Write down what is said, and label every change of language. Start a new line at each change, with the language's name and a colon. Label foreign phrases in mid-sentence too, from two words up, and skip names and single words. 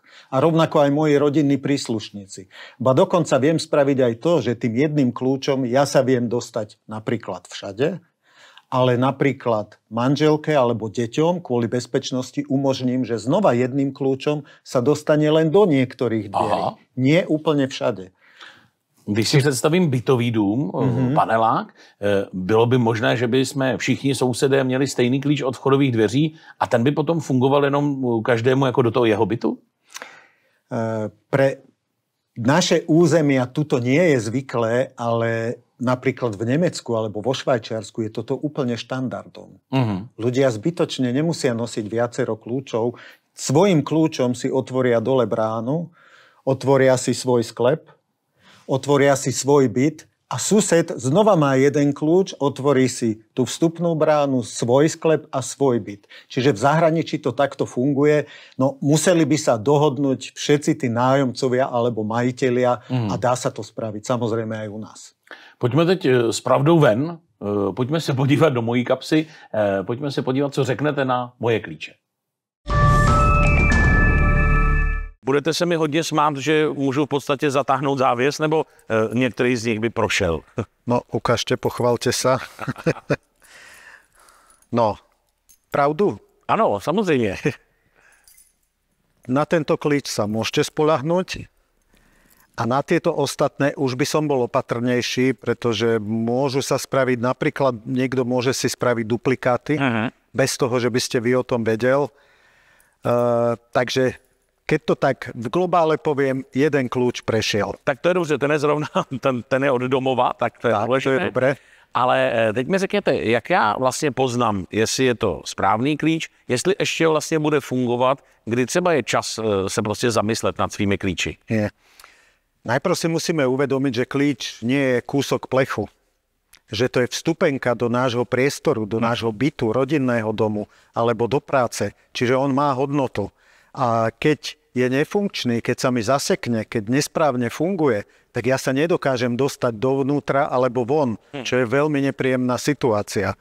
Slovak: A rovnako aj moji rodinní príslušníci. Ba dokonca viem spraviť aj to, že tým jedným kľúčom ja sa viem dostať napríklad všade, ale napríklad manželke alebo deťom kvôli bezpečnosti umožním, že znova jedným kľúčom sa dostane len do niektorých dverí. Nie úplne všade.
Czech: Když si představím bytový dům, panelák, bylo by možné, že by jsme všichni sousedé měli stejný klíč od vchodových dveří a ten by potom fungoval jenom každému jako do toho jeho bytu?
Slovak: Pre naše územia tuto nie je zvyklé, ale napríklad v Nemecku alebo vo Švajčiarsku je toto úplne štandardom. Ľudia zbytočne nemusia nosiť viacero kľúčov. Svojím kľúčom si otvoria dole bránu, otvoria si svoj sklep, otvoria si svoj byt a sused znova má jeden kľúč, otvorí si tú vstupnú bránu, svoj sklep a svoj byt. Čiže v zahraničí to takto funguje. No museli by sa dohodnúť všetci tí nájomcovia alebo majitelia a dá sa to spraviť samozrejme aj u nás.
Czech: Pojďme teď s pravdou ven, pojďme se podívat do mojí kapsy, pojďme se podívat, co řeknete na moje klíče. Budete se mi hodně smát, že můžu v podstatě zatáhnout závěs, nebo některý z nich by prošel?
Slovak: No, ukážte, pochvalte sa. No, pravdu?
Czech: Ano, samozřejmě.
Slovak: Na tento klíč sa môžete spoľahnúť a na tieto ostatné už by som bol opatrnejší, pretože môžu sa spraviť, napríklad niekto môže si spraviť duplikáty, bez toho, že by ste vy o tom vedel. Takže keď to tak v globále poviem, jeden kľúč prešiel.
Czech: Tak to je dobře, ten je zrovna, ten je od domova, tak to je
Slovak: to je dobré.
Czech: Ale teď mi řekněte, jak já vlastně poznám, jestli je to správný klíč, jestli ještě vlastně bude fungovat, kdy třeba je čas se prostě zamyslet nad svými klíči. Je.
Slovak: Najprv si musíme uvedomiť, že klíč nie je kúsok plechu. Že to je vstupenka do nášho priestoru, do nášho bytu, rodinného domu alebo do práce. Čiže on má hodnotu. A keď je nefunkčný, keď sa mi zasekne, keď nesprávne funguje, tak ja sa nedokážem dostať dovnútra alebo von, čo je veľmi nepríjemná situácia.